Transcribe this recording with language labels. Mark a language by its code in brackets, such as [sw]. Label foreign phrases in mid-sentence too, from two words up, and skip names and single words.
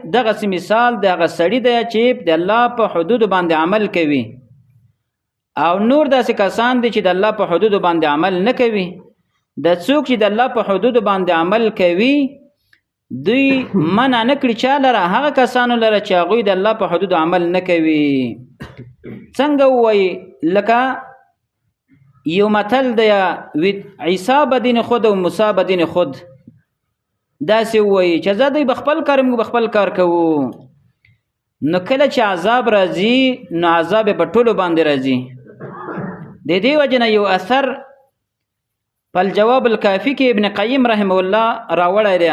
[ps] دغسې مثال د هغه سړي دی چې د الله په حدودو باندې عمل کوي، او نور داسې کسان دي چې د الله په حدودو باندې عمل نه کوي. د څوک چې د الله په حدود باندې عمل کوي دوی منع نه کړي چا لره هغه کسانو لره چې هغوی د الله په حدود عمل نه کوي. څنګه ووایي لکه یو متل دی [fa] عیسی بدین خود [ps] او [fa] موسی بدین خود، [ps] داسې ووایي چې زه دوی بخپل کار موږ بخپل کار کوو، نو کله چې عذاب راځي نو عذاب په ټولو باندې راځي. د دې وجه نه یو اثر په الجواب الکافي کې ابن قیم [ar] رحمه الله [ps] راوړی دی.